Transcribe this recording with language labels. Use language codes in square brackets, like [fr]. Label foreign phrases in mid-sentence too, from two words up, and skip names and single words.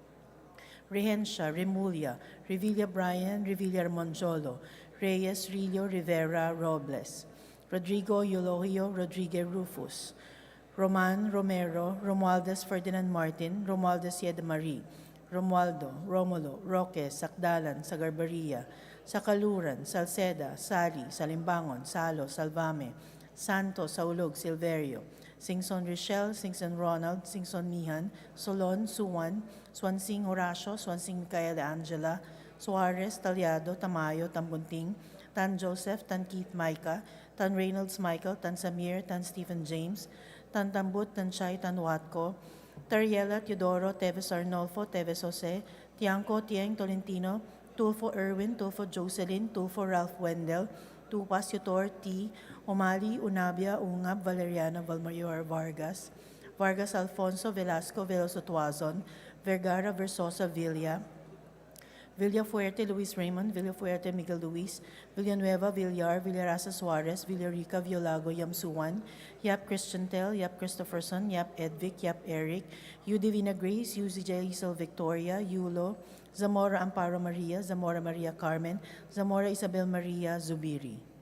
[en] Rehencia, Remulla, Revilla Brian, Revilla Monjolo, Reyes, Rillo, Rivera, Robles, Rodrigo Eulogio, Rodriguez Rufus, Roman Romero, Romualdez Ferdinand Martin, Romualdez Yedemarie, Romualdo, Romulo, Roque, Sakdalan, Sagarbaria, Sakaluran, Salceda, Sali, Salimbangon, Salo, Salvame, Santos, Saulog, Silverio, Singson Richelle, Singson Ronald, Singson Nihan, Solon, Suwan, Swansing Horacio, Swansing Micaela Angela, Suarez, Talyado, Tamayo, Tambunting, Tan Joseph, Tan Keith Micah, Tan Reynolds Michael, Tan Samir, Tan Stephen James, Tan Tambut, Tan Chay, Tan Watco, Tariela, Teodoro, Teves Arnolfo, Teves Jose, Tiangco, Tieng, Tolentino, Tulfo Erwin, Tulfo Jocelyn, Tulfo Ralph Wendell, Tupas Yutor T, Omali, Unabia, Ungab, Valeriana, Valmayor Vargas, Vargas Alfonso, Velasco, Veloso Tuazon, Vergara, Versosa, Villa, Villafuerte, Luis Raymond, Villafuerte, Miguel Luis, Villanueva, Villar, Villarasa Suarez, Villarica, Violago, Yamsuan, Yap Christian Tel, Yap Christopherson, Yap Edvic, Yap Eric, U Divina Grace, U ZJ Isel Victoria, Yulo, Zamora Amparo Maria, Zamora Maria Carmen, Zamora Isabel Maria Zubiri.